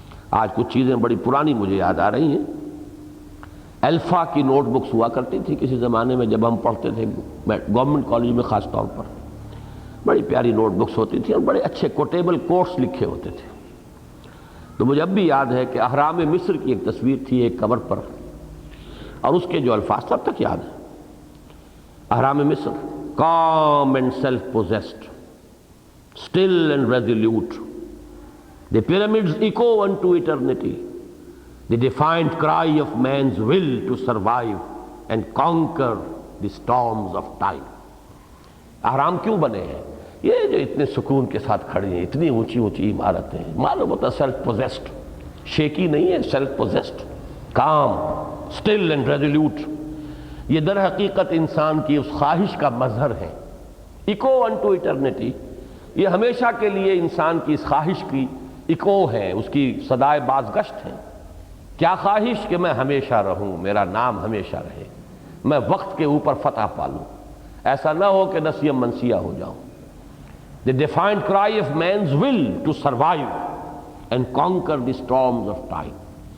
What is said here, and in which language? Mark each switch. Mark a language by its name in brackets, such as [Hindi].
[Urdu] آج کچھ چیزیں بڑی پرانی مجھے یاد آ رہی ہیں۔ الفا کی نوٹ بکس ہوا کرتی تھی کسی زمانے میں، جب ہم پڑھتے تھے گورنمنٹ کالج میں، خاص طور پر بڑی پیاری نوٹ بکس ہوتی تھی اور بڑے اچھے کوٹیبل کوٹس لکھے ہوتے تھے۔ تو مجھے اب بھی یاد ہے کہ اہرام مصر کی ایک تصویر تھی ایک کور پر، اور اس کے جو الفاظ تب تک یاد ہیں۔ اہرام مصر، [English] calm and self-possessed, still and resolute. The pyramids echo unto eternity, the defiant cry of man's will to survive and conquer the storms of time. [Urdu] اہرام کیوں بنے ہیں؟ یہ جو اتنے سکون کے ساتھ کھڑی ہیں، اتنی اونچی اونچی عمارتیں، معلوم ہوتا سیلف پوزیسڈ، شیکی نہیں ہے، [English] Self possessed, calm, still and resolute. [Urdu] یہ در حقیقت انسان کی اس خواہش کا مظہر ہے۔ [English] echo into eternity, [Urdu] یہ ہمیشہ کے لیے انسان کی اس خواہش کی ایکو ہے، اس کی صدائے بازگشت ہے۔ کیا خواہش؟ کہ میں ہمیشہ رہوں، میرا نام ہمیشہ رہے، میں وقت کے اوپر فتح پالوں، ایسا نہ ہو کہ نسیم منسیہ ہو جاؤں۔ [English] The defiant cry of man's will to survive and conquer the storms of time.